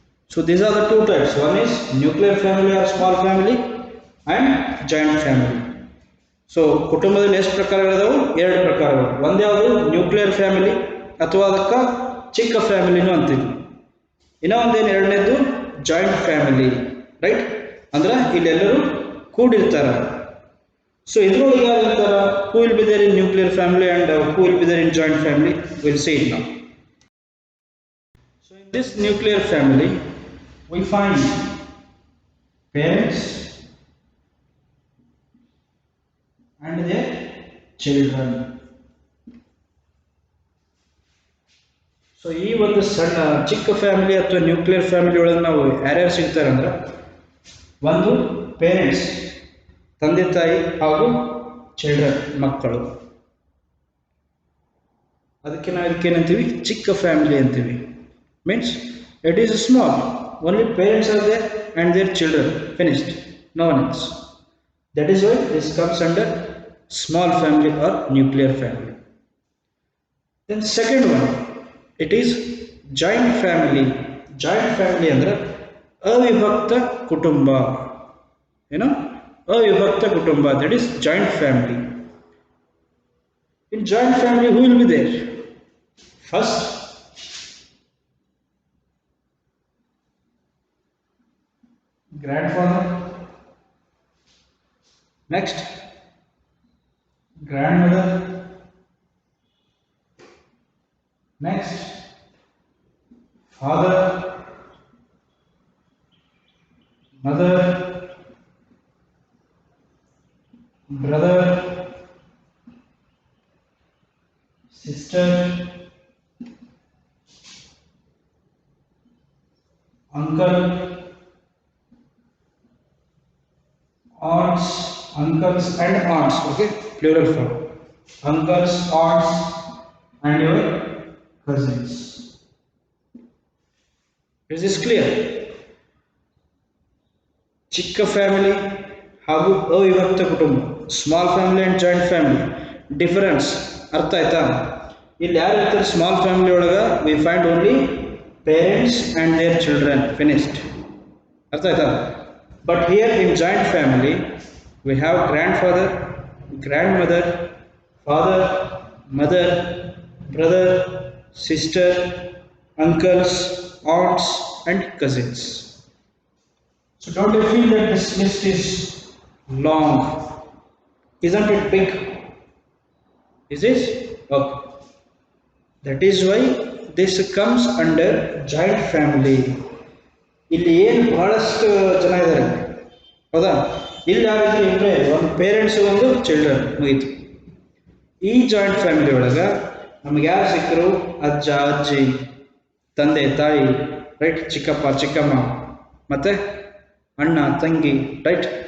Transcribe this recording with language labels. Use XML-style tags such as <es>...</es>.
<en>So these are the two types. One is nuclear family or small family and joint family.</en> <kn>So ಕುಟುಂಬದಲ್ಲಿ ಎಷ್ಟು ಪ್ರಕಾರಗಳಿದಾವೆ? ಎರಡು ಪ್ರಕಾರಗಳು. ಒಂದು ಯಾವುದು ನ್ಯೂಕ್ಲಿಯರ್ ಫ್ಯಾಮಿಲಿ ಅಥವಾ ಅದಕ್ಕೆ ಚಿಕ್ಕ ಫ್ಯಾಮಿಲಿನೂ ಅಂತೀವಿ. ಇನ್ನೂ ಒಂದೇನು ಎರಡನೇದು ಜಾಯಿಂಟ್ ಫ್ಯಾಮಿಲಿ, ರೈಟ್. ಅಂದ್ರೆ ಇಲ್ಲೆಲ್ಲರೂ ಕೂಡಿರ್ತಾರೆ.</kn> <en>so</en> <kn>ಇದ್ರೊಳಗೆ ಯಾರು ಇರ್ತಾರ,</kn> <en>Who will be there in nuclear family and who will be there in joint family, will see it now. So in this nuclear family we find parents and their children.</en> <kn>So ಈ ಒಂದು ಸಣ್ಣ ಚಿಕ್ಕ family ಅಥವಾ nuclear family ಒಳಗೆ ನಾವು ಯಾರ್ಯಾರು ಸಿಗ್ತಾರೆ ಅಂದ್ರೆ, ಒಂದು ಪೇರೆಂಟ್ಸ್ ತಂದೆ ತಾಯಿ ಹಾಗೂ ಚಿಲ್ಡ್ರನ್ ಮಕ್ಕಳು. ಅದಕ್ಕೆ ನಾವು ಇದಕ್ಕೇನಂತೀವಿ, ಚಿಕ್ಕ ಫ್ಯಾಮಿಲಿ ಅಂತೀವಿ.</kn> <en>Means it is small, only parents are there and their children, finished. No one else. That is why this comes under small family or nuclear family. Then second one, it is joint family.</en> <kn>Joint family ಅಂದ್ರೆ ಅವಿಭಕ್ತ ಕುಟುಂಬ. You know, ಅವಿಭಕ್ತ ಕುಟುಂಬ.</kn> <en>That is joint family. In joint family, who will be there? First, grandfather. Next, grandmother. Next, father, mother, brother, sister, uncle, aunts, uncles and aunts. Okay, plural form. Uncles, aunts, and your cousins. Is this clear?</en> <kn>ಚಿಕ್ಕ family ಹಾಗೂ ಅವಿಭಕ್ತ ಕುಟುಂಬ, small family and joint family difference ಅರ್ಥ ಆಯ್ತಾ? ಇಲ್ಲಿ ಯಾರು ಇರ್ತಾರೆ</kn> <en>Small family ಒಳಗೆ we find only parents and their children finished.</en> <kn>ಅರ್ಥ ಆಯ್ತಾ?</kn> <en>But here in joint family we have grandfather, grandmother, father, mother, brother, sister, uncles, aunts, and cousins. So don't you feel that this list is long? Isn't it big? Is it? Okay. That is why this comes under joint family.</en> <kn>ಇಲ್ಲಿ ಏನು ಬಹಳಷ್ಟು ಜನ ಇದ್ದಾರೆ ಹೌದಾ? ಇಲ್ಲಿ ಯಾರಿದ್ರೆ ಅಂದರೆ ಒಂದು parents ಒಂದು ಚಿಲ್ಡ್ರನ್ ಮುಗೀತು. ಈ ಜಾಯಿಂಟ್ ಫ್ಯಾಮಿಲಿ ಒಳಗೆ ನಮ್ಗೆ ಯಾರು ಸಿಕ್ಕರು? ಅಜ್ಜ ಅಜ್ಜಿ, ತಂದೆ ತಾಯಿ, ರೈಟ್, ಚಿಕ್ಕಪ್ಪ ಚಿಕ್ಕಮ್ಮ, ಮತ್ತೆ ಅಣ್ಣ ತಂಗಿ, ರೈಟ್.</kn>